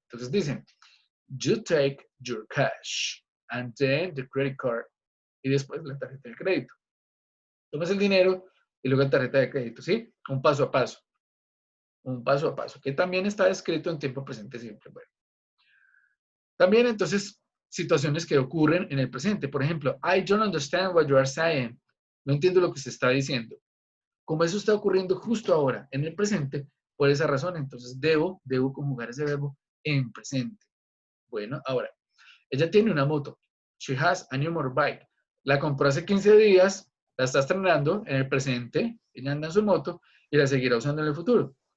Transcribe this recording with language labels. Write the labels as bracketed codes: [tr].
[es] Entonces dicen, [en] you take your cash and then the credit card [es] y después la tarjeta de crédito. Tomas el dinero y luego la tarjeta de crédito, ¿sí? Un paso a paso. Un paso a paso, que también está escrito en tiempo presente siempre. Bueno. También entonces situaciones que ocurren en el presente. Por ejemplo, [en] I don't understand what you are saying. [es] No entiendo lo que se está diciendo. Como eso está ocurriendo justo ahora, en el presente, por esa razón, entonces debo conjugar ese verbo en presente. Bueno, ahora, ella tiene una moto. [en] She has a new motorbike. [es] La compró hace 15 días, la está estrenando en el presente, ella anda en su moto y la seguirá usando en el futuro.